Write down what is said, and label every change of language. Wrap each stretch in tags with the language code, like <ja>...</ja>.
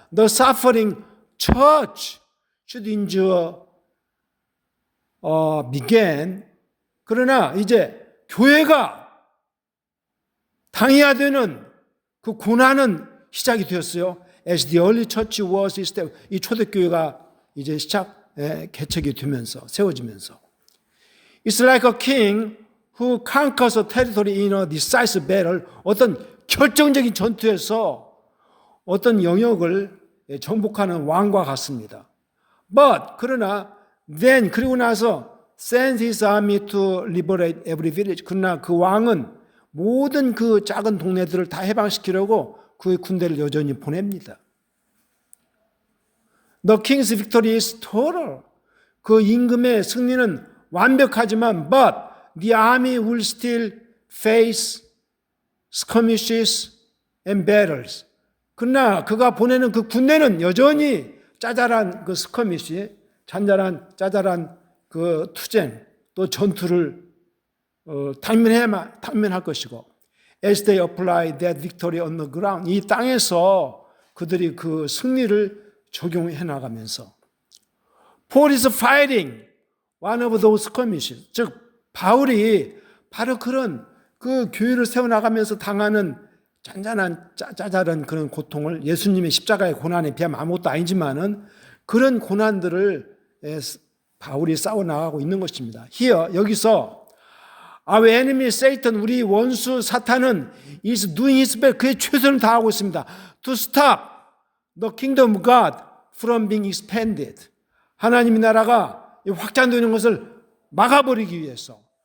<en>The suffering church should endure began.</en> <ko>그러나 이제 교회가 당해야 되는 그 고난은 시작이 되었어요.</ko> <en>As the early church was established.</en> <ko>이 초대교회가 이제 개척이 되면서 세워지면서.</ko> <en>It's like a king who conquers a territory in a decisive battle.</en> <ko>어떤 결정적인 전투에서 어떤 영역을 정복하는 왕과 같습니다.</ko> <en>But</en> <ko>그러나</ko> <en>then</en> <ko>그리고 나서</ko> <en>sends his army to liberate every village.</en> <ko>그러나 그 왕은 모든 그 작은 동네들을 다 해방시키려고 그의 군대를 여전히 보냅니다.</ko> <en>The king's victory is total.</en> <ko>그 임금의 승리는 완벽하지만</ko> <en>but the army will still face skirmishes and battles.</en> <ko>그러나 그가 보내는 그 군대는 여전히 짜잘한 그 스커미시, 짜잘한 그 투쟁, 또 전투를 당면할 것이고,</ko> <en>as they apply that victory on the ground,</en> <ko>이 땅에서 그들이 그 승리를 적용해 나가면서,</ko> <en>Paul is fighting one of those skirmishes.</en> <ko>즉 바울이 바로 그런 그 교회를 세워나가면서 당하는 짜잘한 그런 고통을, 예수님의 십자가의 고난에 비하면 아무것도 아니지만은 그런 고난들을 바울이 싸워나가고 있는 것입니다.</ko> <en>Here,</en> <ko>여기서</ko> <en>Our enemy Satan,</en> <ko>우리 원수 사탄은</ko> <en>is doing his best,</en> <ko>그의 최선을 다하고 있습니다.</ko> <en>To stop the kingdom of God from being expanded.</en> <ko>하나님의 나라가 확장되는 것을 막아버리기 위해서.</ko>